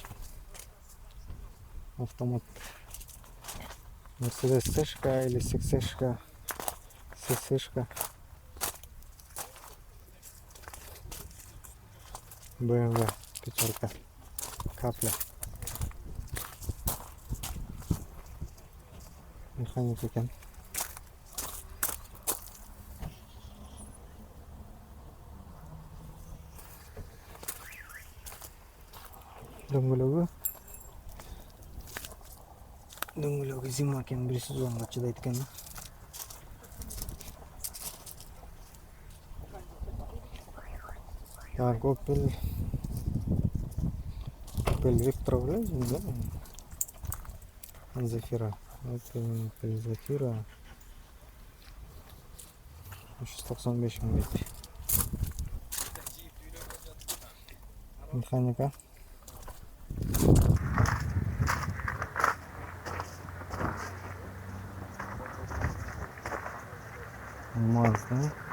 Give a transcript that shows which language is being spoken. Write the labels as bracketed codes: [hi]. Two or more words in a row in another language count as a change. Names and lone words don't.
[ru] Автомат. Mercedes Сышка или Сышка. Сышка. BMW пятерка. Капля. [ky] Механик экен. Дөңгөлөгү зима экен, 1 сезонго чыдайт экен. [ru] Так, Opel Vectra, да? [ky] Zafira. Opel Zafira 395 миң дейт. [ru] Механика. Mazda.